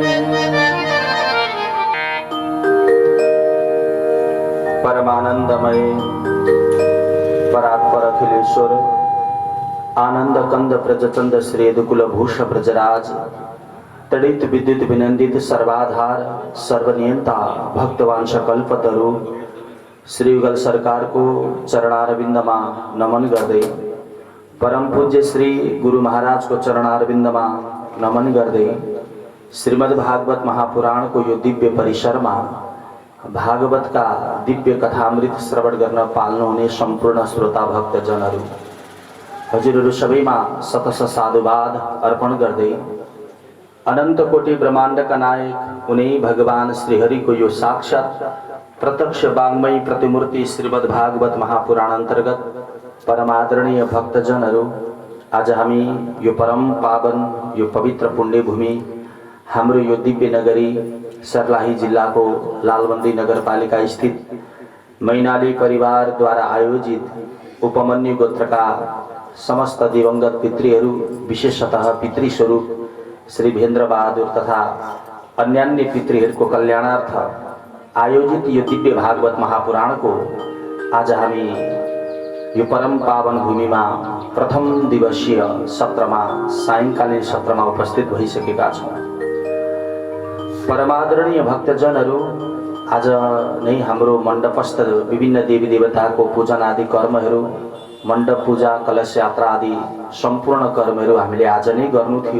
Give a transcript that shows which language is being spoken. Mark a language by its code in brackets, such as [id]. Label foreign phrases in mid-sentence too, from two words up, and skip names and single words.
[ne] परमानंदमय परात्पर अखिलेश्वर आनंद कंद प्रजचंद श्री यदुकुलभूष ब्रजराज तड़ित विद्युत विनंदित सर्वाधार सर्वनियंता भक्तवांश कल्पतरु श्री युगल सरकार को चरणारविंदमा नमन गर्दै परम पूज्य श्री गुरु महाराज को चरणारविंदमा नमन गर्दै श्रीमद् भागवत महापुराण को यो दिव्य परिसर में भागवत का दिव्य कथामृत श्रवण गर्न पाल्नुहुने सम्पूर्ण श्रोता भक्तजनहरू हजुरहरू सबैमा शतश साधुवाद अर्पण गर्दै अनंत कोटि ब्रह्माण्डका नायक उनै भगवान श्रीहरिको यो साक्षात प्रत्यक्ष वाङ्मयी प्रतिमूर्ति श्रीमद् भागवत महापुराण अंतर्गत परमादरणीय भक्तजनहरू आज हामी यो परम पावन यो पवित्र पुण्य भूमि हाम्रो यो दिव्य नगरी सर्लाही जिल्लाको लालबन्दी नगरपालिका स्थित मैनाली परिवार द्वारा आयोजित उपमन्यु गोत्रका समस्त दिवंगत पितृहरू विशेषतः पितृस्वरूप श्री भेन्द्र बहादुर तथा अन्यान्य पितृहरूको कल्याणार्थ आयोजित यो दिव्य भागवत महापुराण को आज हामी यो परम पावन भूमिमा प्रथम दिवसीय सत्रमा सायंकालीन सत्रमा उपस्थित भइसकेका छौं। परमादरणीय भक्तजनहरू आज नै हाम्रो मण्डपस्थ विभिन्न देवी देवताको पूजन आदि कर्महरू मण्डप पूजा कलश यात्रा आदि सम्पूर्ण कर्महरू हामीले आज नै गर्नु थियो।